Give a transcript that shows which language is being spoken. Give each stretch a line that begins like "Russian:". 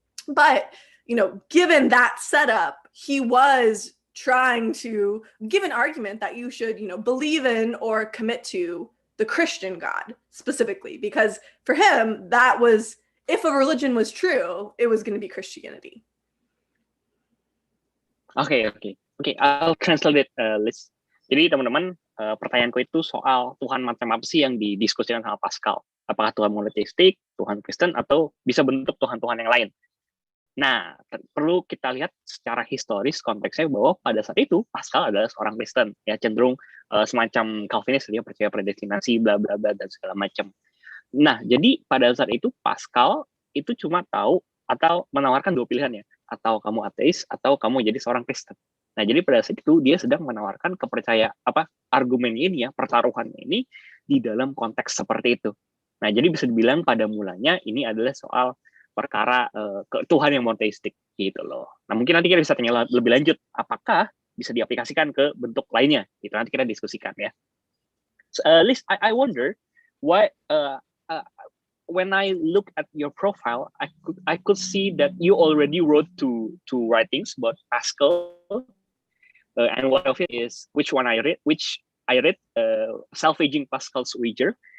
English: But, given that setup, he was trying to give an argument that you should, believe in or commit to the Christian God specifically, because for him, that was, if a religion was true, it was going to be Christianity. Okay. I'll translate it, Liz.
Indonesian: Jadi teman-teman, pertanyaanku itu soal Tuhan macam apa sih yang didiskusikan sama Pascal. Apakah Tuhan monoteistik, Tuhan Kristen, atau bisa bentuk Tuhan-Tuhan yang lain. Nah, perlu kita lihat secara historis konteksnya bahwa pada saat itu Pascal adalah seorang Kristen, ya cenderung semacam Calvinis, dia percaya predestinasi, bla bla bla dan segala macam. Nah, jadi pada saat itu Pascal itu cuma tahu atau menawarkan dua pilihan ya, atau kamu ateis atau kamu jadi seorang Kristen. Nah, jadi pada saat itu dia sedang menawarkan argumen ini ya, pertaruhan ini di dalam konteks seperti itu. Nah, jadi bisa dibilang pada mulanya ini adalah soal perkara Tuhan yang monoteistik gitu loh. Nah, mungkin nanti kita bisa tanya lebih lanjut apakah bisa diaplikasikan ke bentuk lainnya. Gitu nanti kita diskusikan ya.
English: So, Liz, I wonder why when I look at your profile, I could see that you already wrote two writings about Pascal, and one of it is which I read, Salvaging Pascal's Wager.